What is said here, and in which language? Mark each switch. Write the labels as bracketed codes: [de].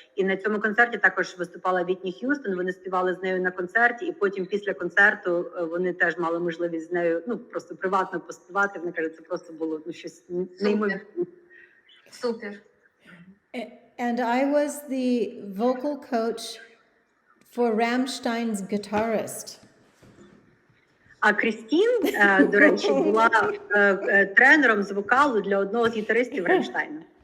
[uk] І на цьому концерті також виступала Вітні Х'юстон. Вони співали з нею на концерті, і потім після концерту вони теж мали можливість з нею просто приватно поспівати. Вони кажуть, це просто було щось неймовірне. Супер. [en] And I was the vocal coach for Rammstein's guitarist. [uk] А Крістін, до речі, була тренером з вокалу для одного з гітаристів Рамштайна.